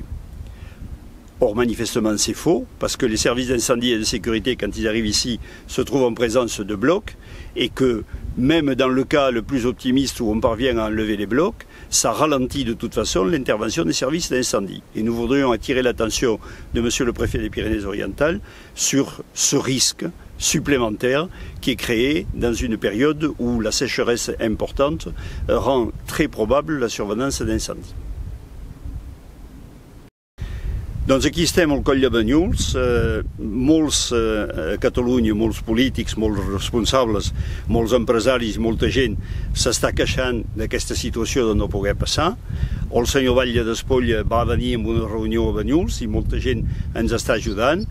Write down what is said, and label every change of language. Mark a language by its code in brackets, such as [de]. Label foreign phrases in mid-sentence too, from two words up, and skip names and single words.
[fr] Or, manifestement, c'est faux, parce que les services d'incendie et de sécurité, quand ils arrivent ici, se trouvent en présence de blocs, et que même dans le cas le plus optimiste où on parvient à enlever les blocs, ça ralentit de toute façon l'intervention des services d'incendie. Et nous voudrions attirer l'attention de Monsieur le Préfet des Pyrénées-Orientales sur ce risque supplémentaire qui est créé dans une période où la sécheresse importante rend très probable la survenance d'incendies. [ca] Doncs aquí estem al Coll de Banyuls, molts a Catalunya, molts polítics, molts responsables, molts empresaris, molta gent s'està queixant d'aquesta situació de no poder passar. El senyor Batlle d'Espolla va venir en una reunió a Banyuls i molta gent ens està ajudant.